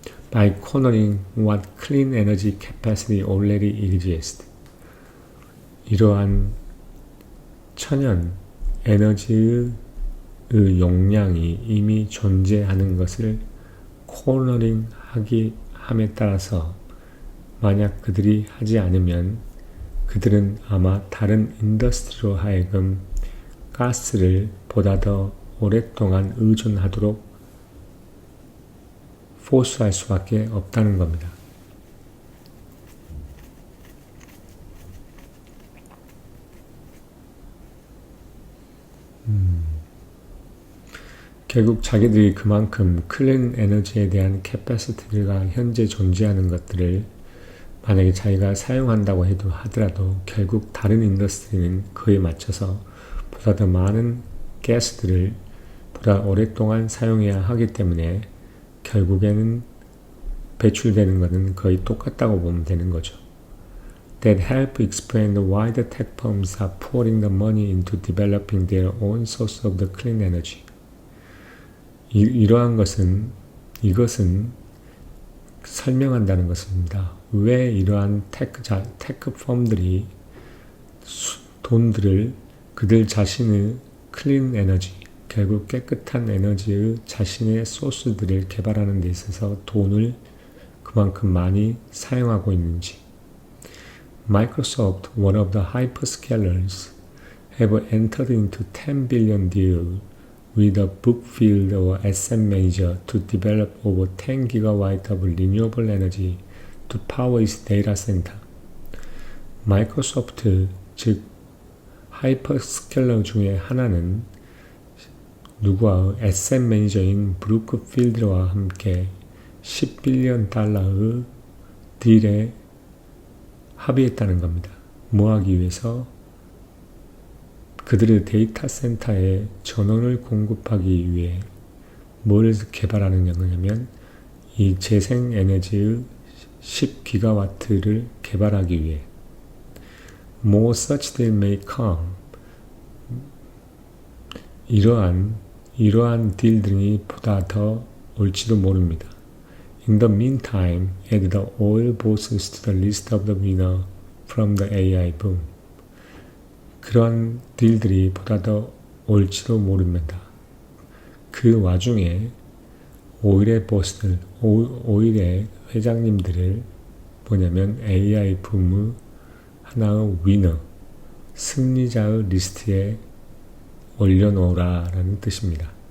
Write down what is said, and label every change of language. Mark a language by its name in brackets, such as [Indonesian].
[English] by cornering what clean energy capacity already exists. [Korean] 이러한 천연 에너지의 용량이 이미 존재하는 것을 코너링 함에 따라서 만약 그들이 하지 않으면 그들은 아마 다른 인더스트리로 하여금 가스를 보다 더 오랫동안 의존하도록 포스할 수밖에 없다는 겁니다. 결국 자기들이 그만큼 클린 에너지에 대한 캐파시티가 현재 존재하는 것들을 만약에 자기가 사용한다고 하더라도 결국 다른 인더스트리는 그에 맞춰서 보다 더 많은 가스들을 보다 오랫동안 사용해야 하기 때문에 결국에는 배출되는 것은 거의 똑같다고 보면 되는 거죠. [English] That help explain why the tech firms are pouring the money into developing their own source of the clean energy. [Korean] 이것은 설명한다는 것입니다. 왜 이러한 테크 펌들이 돈들을 그들 자신의 클린 에너지, 결국 깨끗한 에너지의 자신의 소스들을 개발하는 데 있어서 돈을 그만큼 많이 사용하고 있는지. [English] Microsoft, one of the hyperscalers, have entered into 10 billion deal with a Brookfield or asset manager to develop over 10 gigawatt of renewable energy to power its data center. [Korean] 마이크로소프트, 즉 하이퍼스케일러 중에 하나는 누구와 에셋 매니저인 브루크필드와 함께 10빌리언 달러의 딜에 합의했다는 겁니다. 뭐 하기 위해서? 그들의 데이터 센터에 전원을 공급하기 위해 뭘 개발하는 거냐면 이 재생에너지의 10기가와트를 개발하기 위해 [English] More such deal may come. [Korean] 이러한 딜들이 보다 더 올지도 모릅니다. [English] In the meantime, add the oil bosses to the list of the winner from the AI boom. [Korean] 그런 딜들이 보다 더 올지도 모릅니다. 그 와중에 오일의 보스들, 오일의 회장님들을 뭐냐면 AI 붐의 하나의 위너, 승리자의 리스트에 올려놓으라라는 뜻입니다.